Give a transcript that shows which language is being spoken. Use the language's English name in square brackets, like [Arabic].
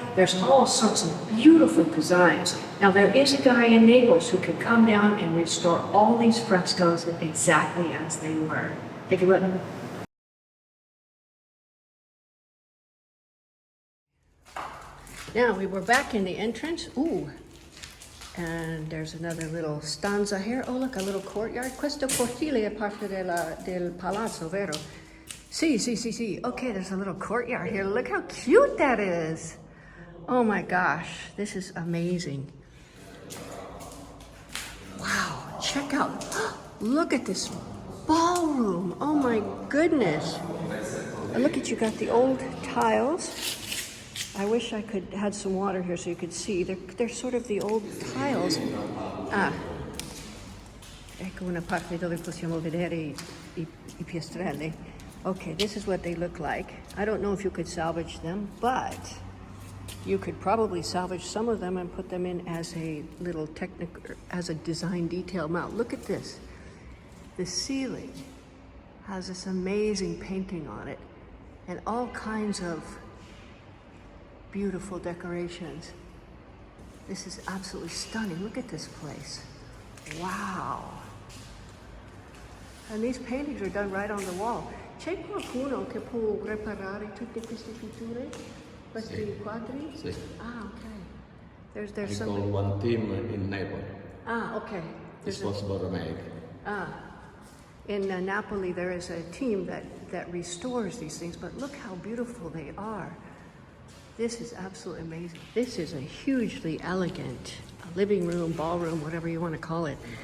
[English] There's all sorts of beautiful designs. Now, there is a guy in Naples who can come down and restore all these frescoes exactly as they were. Take a look. Now, we were back in the entrance. Ooh. And there's another little stanza here. Oh, look, a little courtyard. [Italian] Questo cortile è parte del palazzo, vero? Sì. [English] Okay, there's a little courtyard here. Look how cute that is. Oh my gosh, this is amazing. Wow, check out. Look at this ballroom. Oh my goodness. And look at, you got the old tiles. I wish I could had some water here so you could see. They're sort of the old tiles. [Italian] Ecco una parte dove possiamo vedere i piastrelli. [English] Okay, this is what they look like. I don't know if you could salvage them, but you could probably salvage some of them and put them in as a little as a design detail mount. Look at this. The ceiling has this amazing painting on it and all kinds of beautiful decorations. This is absolutely stunning. Look at this place. Wow. And these paintings are done right on the wall. [Italian] C'è qualcuno che può reparare tutte queste pitture? Questi quadri? Sì. [English] Okay. There's some. I call one team in Naples. Okay. This was remake. In Napoli, there is a team that restores these things, but look how beautiful they are. This is absolutely amazing. This is a hugely elegant living room, ballroom, whatever you want to call it.